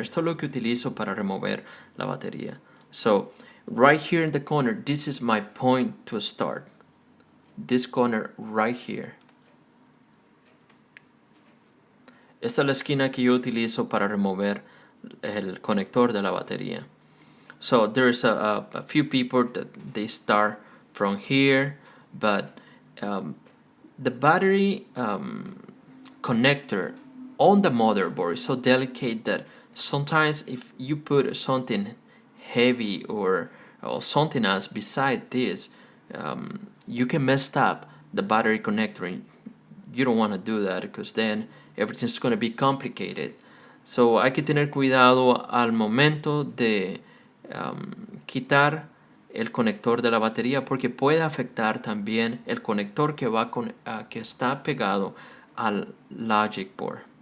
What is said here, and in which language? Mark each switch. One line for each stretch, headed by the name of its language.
Spanish: Esto es lo que utilizo para remover la batería.
English: So right here in the corner, this is my point to start. This corner right here.
Spanish: Esta es la esquina que yo utilizo para remover el conector de la batería.
English: So there's a few people that they start from here, but the battery connector on the motherboard is so delicate that sometimes if you put something heavy or something else beside this, you can mess up the battery connector. You don't want to do that because then everything's going to be complicated.
Spanish: So hay que tener cuidado al momento de quitar el conector de la batería, porque puede afectar también el conector que que está pegado al
English: logic board.